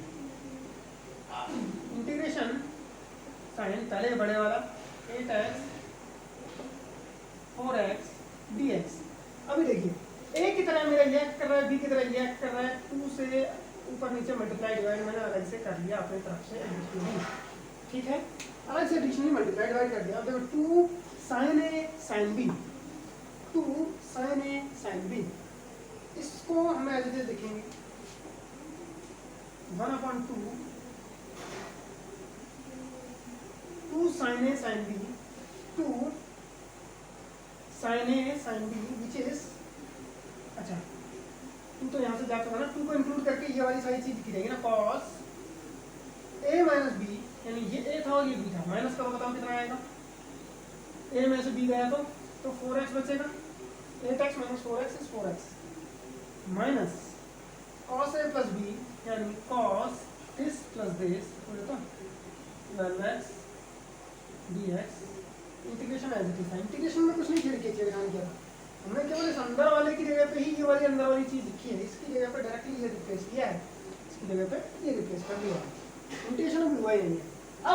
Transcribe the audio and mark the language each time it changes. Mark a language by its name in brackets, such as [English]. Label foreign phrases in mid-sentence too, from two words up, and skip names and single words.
[English] integration sine [Hindi] पहले बड़े वाला 8x 4x dx। अभी देखिए a की तरह मेरा ये कर रहा है, b की तरह ये कर रहा है, 2 से ऊपर नीचे [English] multiply divide [Hindi] मैंने अलग से कर लिया अपनी तरफ से एडिशनली, ठीक है। अलग से [English] additionally multiply divide [Hindi] कर दिया। अब देखो 2 [English] sin a sin b, 2 sin a sin b, [Hindi] इसको हम [English] as it is [Hindi] लिखेंगे 1/2 [English] 2 sin a sin b [Hindi] 2 [English] sin a sin b which is, [Hindi] अच्छा 2 तो यहाँ से जा चुका ना, 2 को इंक्लूड करके ये वाली सारी चीज लिखी जाएगी ना, [English] cos a minus b, [Hindi] यानी ये a था और ये b था, माइनस करो बताओ कितना आएगा, a में से b गया तो 4x बचेगा, [English] 8x minus 4x is 4x minus cos a plus b [Hindi] यानी [English] cos this plus this [Hindi] बोले तो 12x dx। [English] integration as it is [Hindi] है, इंटीग्रेशन में कुछ नहीं छेड़खानी किया, हमने केवल इस अंदर वाले की जगह पे ही ये वाली अंदर वाली चीज लिखी है, इसकी जगह पे डायरेक्टली ये रिप्लेस किया है, इसकी जगह पे ये रिप्लेस कर दिया। इंटीग्रेशन अब हुआ ही नहीं है।